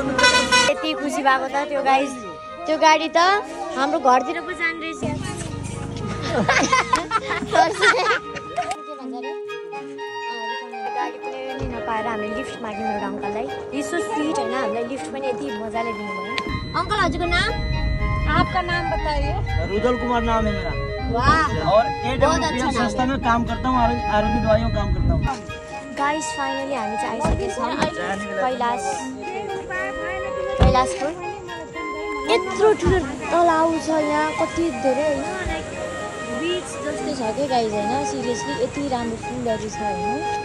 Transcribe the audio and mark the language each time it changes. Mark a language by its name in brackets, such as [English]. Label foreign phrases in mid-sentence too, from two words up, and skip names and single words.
[Nepali] यति खुसी भएको त त्यो गाइस। त्यो गाडी त हाम्रो घरतिर पो जाने रहेछ। गाडी कुनै नि नपाएर हामीले लिफ्ट माग्यौँ एउटा अङ्कललाई। यसो स्विट होइन हामीलाई लिफ्ट पनि यति मजाले दिनुभयो। अङ्कल हजुरको नाम? [Hindi] आपका नाम बताइए। रुदल कुमार नाम है मेरा। वाह और AWPS संस्था में काम करता हूँ। आयुर्वेदिक दवाइयों काम करता हूँ। [English] guys finally [Nepali] हामी चाहिँ आइसकेछौँ कैलाशपुर। यत्रो ठुलो तलाउ छ यहाँ कति धेरै होइन। [English] like beach [Nepali] जस्तै छ क्या गाइस होइन। सिरियसली यति राम्रो फुलहरू छ होइन।